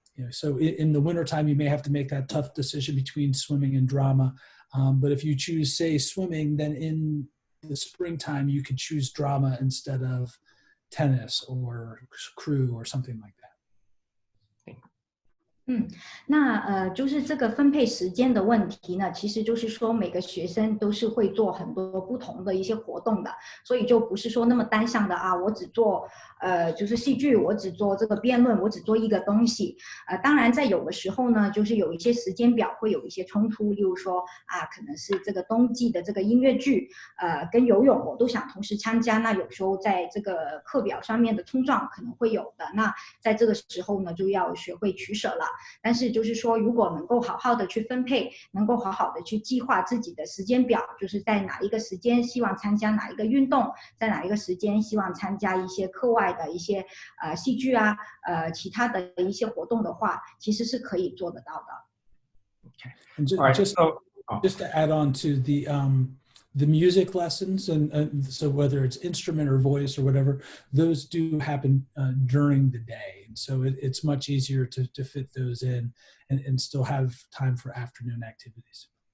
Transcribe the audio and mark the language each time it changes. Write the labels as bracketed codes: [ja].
[en] So in the wintertime, you may have to make that tough decision between swimming and drama. But if you choose, say, swimming, then in the springtime, you could choose drama instead of tennis or crew or something like that. [zh] 那就是这个分配时间的问题呢，其实就是说每个学生都是会做很多不同的一些活动的，所以就不是说那么单向的啊，我只做就是戏剧，我只做这个辩论，我只做一个东西。当然在有的时候呢，就是有一些时间表会有一些冲突，例如说可能是这个冬季的这个音乐剧，跟游泳我都想同时参加，那有时候在这个课表上面的冲撞可能会有的，那在这个时候呢，就要学会取舍了。但是就是说，如果能够好好的去分配，能够好好的去计划自己的时间表，就是在哪一个时间希望参加哪一个运动，在哪一个时间希望参加一些课外的一些戏剧其他的一些活动的话，其实是可以做得到的。 [en] Okay. And just to add on to the music lessons, and so whether it's instrument or voice or whatever, those do happen during the day. And so it's much easier to fit those in and still have time for afternoon activities.